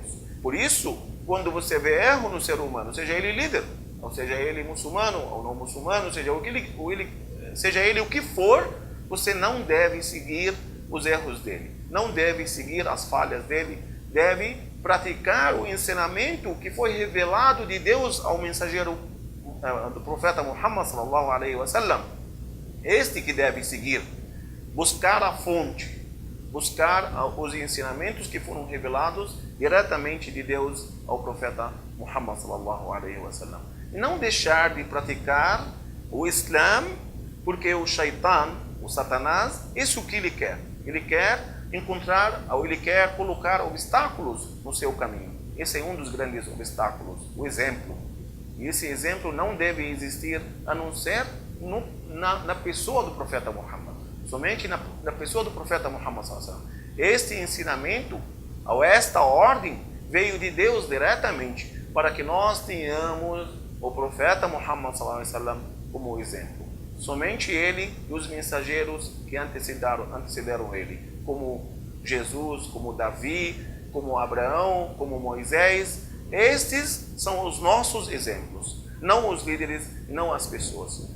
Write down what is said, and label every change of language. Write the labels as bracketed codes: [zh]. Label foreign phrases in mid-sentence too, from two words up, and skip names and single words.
[pt] Por isso, quando você vê erro no ser humano, seja ele líder, ou seja ele muçulmano ou não muçulmano, seja ele o que for, você não deve seguir os erros dele, não deve seguir as falhas dele, deve praticar o ensinamento que foi revelado de Deus ao mensageiro do profeta Muhammad [ar] صلى الله عليه وسلم. [pt] Este que deve seguir, buscar a fonte, buscar os ensinamentos que foram revelados diretamente de Deus ao profeta Muhammad [ar] صلى الله عليه وسلم. [pt] E não deixar de praticar o Islã, porque o Shaitan, o Satanás, isso que ele quer. Ele quer encontrar, ou ele quer colocar obstáculos no seu caminho. Esse é um dos grandes obstáculos, o exemplo. E esse exemplo não deve existir a não ser na pessoa do profeta Muhammad. Somente na pessoa do profeta Muhammad [ar] صلى الله عليه وسلم. [pt] Este ensinamento, ou esta ordem, veio de Deus diretamente, para que nós tenhamos o profeta Muhammad [ar] صلى الله عليه وسلم [pt] como exemplo. Somente ele e os mensageiros que antecederam ele, como Jesus, como Davi, como Abraão, como Moisés. Estes são os nossos exemplos, não os líderes, não as pessoas.